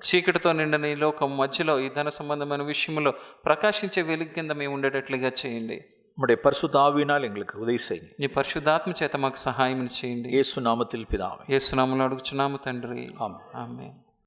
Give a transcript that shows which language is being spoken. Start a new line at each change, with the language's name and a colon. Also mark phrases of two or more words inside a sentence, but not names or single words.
Telugu: చీకటితో నిండిన ఈ లోకం మధ్యలో ఈ ధన సంబంధమైన విషయంలో ప్రకాశించే వెలుగు కింద మేము ఉండేటట్లుగా చేయండి.
Tamil: நம்முடைய பரிசுத்த ஆவியினால் எங்களுக்கு உதவி செய்யுங்க.
Telugu: నీ పరిశుద్ధాత్మ చేత మాకు సహాయం చేయండి.
Tamil: யேசு நாமத்தில் பிதாவே.
Telugu: యేసు నామములో అడుగుచున్నాము తండ్రి. ఆమేన్. ఆమేన్.